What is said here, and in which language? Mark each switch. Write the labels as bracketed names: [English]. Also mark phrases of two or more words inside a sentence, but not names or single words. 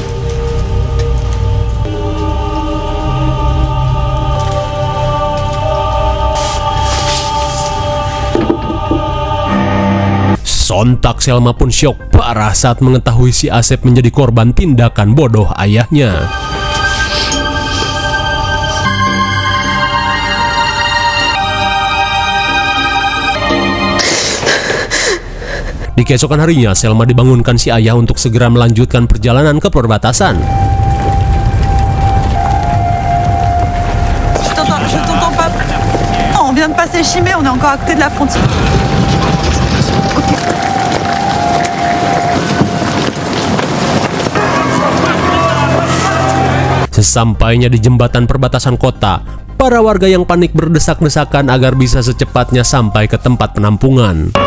[Indonesian] Sontak Selma pun syok parah saat mengetahui si Asep menjadi korban tindakan bodoh ayahnya. Di keesokan harinya, Selma dibangunkan si ayah untuk segera melanjutkan perjalanan ke perbatasan. [French] Je t'entends pas. Non, on vient de passer Chimay, on est encore à côté de la frontière. [Indonesian] Sesampainya di jembatan perbatasan kota, para warga yang panik berdesak-desakan agar bisa secepatnya sampai ke tempat penampungan.